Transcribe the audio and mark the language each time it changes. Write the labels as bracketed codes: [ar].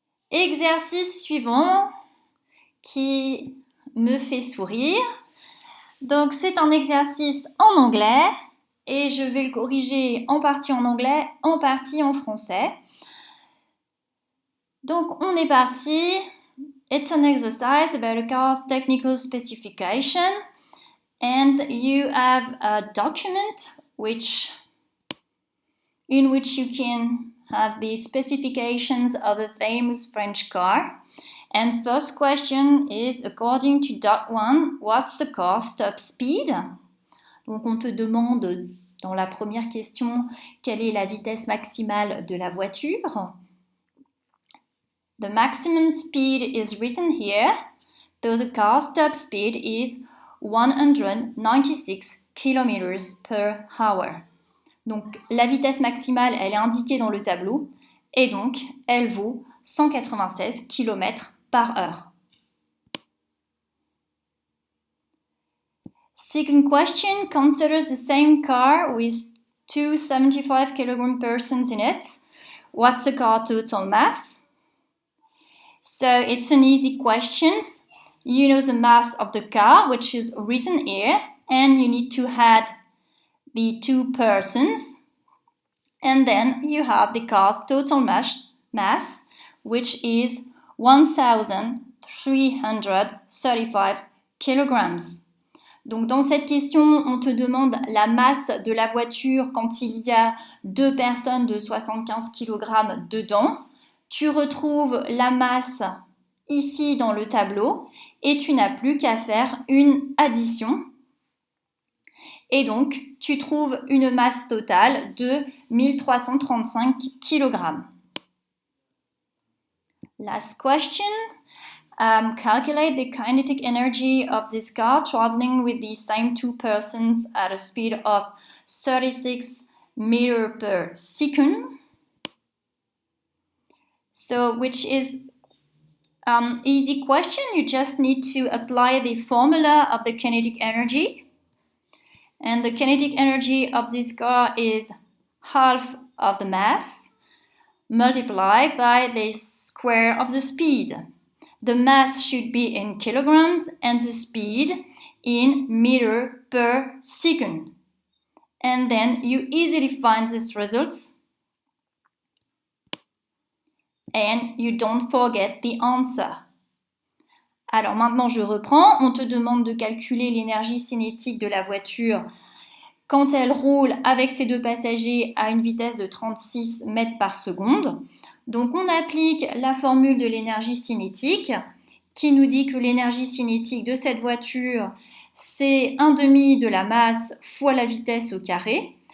[fr] Exercice suivant qui me fait sourire. Donc c'est un exercice en anglais et je vais le corriger en partie en anglais, en partie en français. Donc on est parti. [en] It's an exercise about a car's technical specification and you have a document in which you can have the specifications of a famous French car. And first question is, according to dot 1, what's the car's top speed? [fr] Donc on te demande dans la première question quelle est la vitesse maximale de la voiture. [en] The maximum speed is written here, though the car's top speed is 196 km per hour. [fr] Donc la vitesse maximale, elle est indiquée dans le tableau et donc elle vaut 196 km par heure. [en] Second question considers the same car with two 75 kg persons in it. What's the car total mass? So it's an easy question. You know the mass of the car, which is written here, and you need to add the two persons, and then you have the car's total mass, which is 1,335 kilograms. [fr] Donc dans cette question, on te demande la masse de la voiture quand il y a deux personnes de 75 kg dedans. Tu retrouves la masse ici dans le tableau et tu n'as plus qu'à faire une addition. Et donc, tu trouves une masse totale de 1335 kg. [en] Last question. Calculate the kinetic energy of this car traveling with the same two persons at a speed of 36 meters per second. So, which is easy question. You just need to apply the formula of the kinetic energy. And the kinetic energy of this car is half of the mass multiplied by the square of the speed. The mass should be in kilograms and the speed in meter per second. And then you easily find these results. And you don't forget the answer. [fr] Alors maintenant, je reprends. On te demande de calculer l'énergie cinétique de la voiture quand elle roule avec ses deux passagers à une vitesse de 36 mètres par seconde. Donc on applique la formule de l'énergie cinétique qui nous dit que l'énergie cinétique de cette voiture, c'est 1/2 de la masse fois la vitesse au carré.